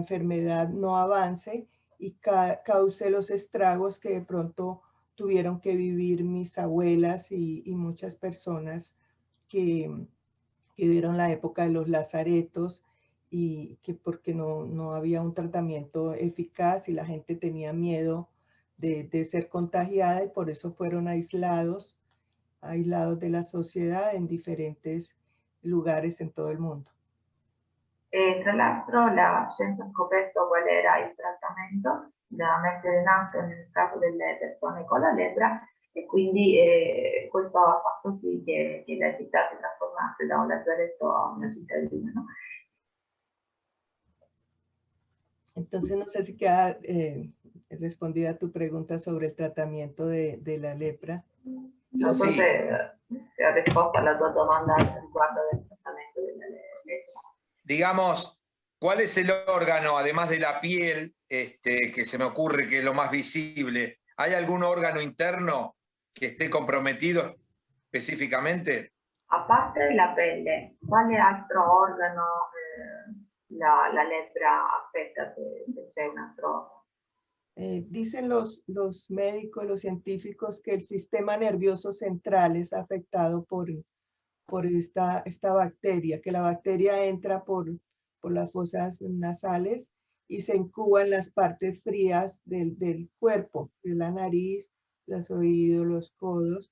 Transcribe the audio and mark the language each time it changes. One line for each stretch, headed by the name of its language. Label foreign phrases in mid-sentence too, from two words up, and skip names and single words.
Spanish: enfermedad no avance y cause los estragos que de pronto tuvieron que vivir mis abuelas y muchas personas que vivieron la época de los lazaretos y que porque no había un tratamiento eficaz y la gente tenía miedo de ser contagiada y por eso fueron aislados de la sociedad en diferentes lugares en todo el mundo.
Italian: Tra l'altro la scienza ha scoperto qual era il trattamento da mettere in atto nel caso delle persone con la lebbra e quindi questo ha fatto sì che la città si trasformasse da un lazaretto a una cittadina,
Spanish: ¿no? Entonces no sé si queda respondida tu pregunta sobre el tratamiento de la lepra.
Italian: Non so se ha risposto alla tua domanda riguardo del trattamento della lebbra.
Spanish: Digamos, ¿cuál es el órgano, además de la piel, que se me ocurre que es lo más visible? ¿Hay algún órgano interno que esté comprometido específicamente?
Italian: A parte la pelle, quale altro organo la lebbra affetta se c'è un altro organo?
Spanish: Dicen los médicos, los científicos, que el sistema nervioso central es afectado por esta bacteria, que la bacteria entra por las fosas nasales y se incuba en las partes frías del cuerpo, de la nariz, los oídos, los codos.